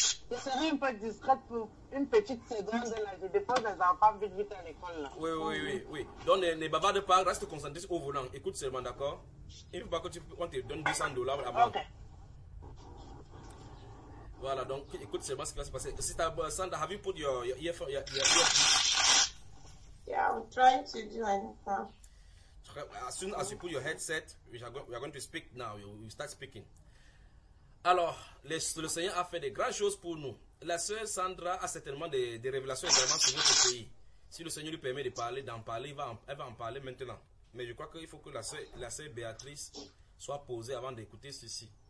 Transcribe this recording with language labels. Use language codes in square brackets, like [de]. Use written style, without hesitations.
[fr] Je serai un peu discrète pour une petite seconde là. Je dépose les enfants vite à l'école là. Oui. Donc ne bavarde pas, reste concentré au volant. Écoute seulement, d'accord? Il ne faut pas que on te donne $200 avant. Ok. Voilà, donc écoute seulement ce qui va se passer. Si tu as [en] Sandra, have you put your earphone? Yeah, I'm trying to do anything. As soon as you put your headset, we are going to speak now. You start speaking. [fr] Alors, le Seigneur a fait des grandes choses pour nous. La sœur Sandra a certainement des révélations également sur notre pays. Si le Seigneur lui permet d'en parler, elle va en parler maintenant. Mais je crois qu'il faut que la sœur Béatrice soit posée avant d'écouter ceci.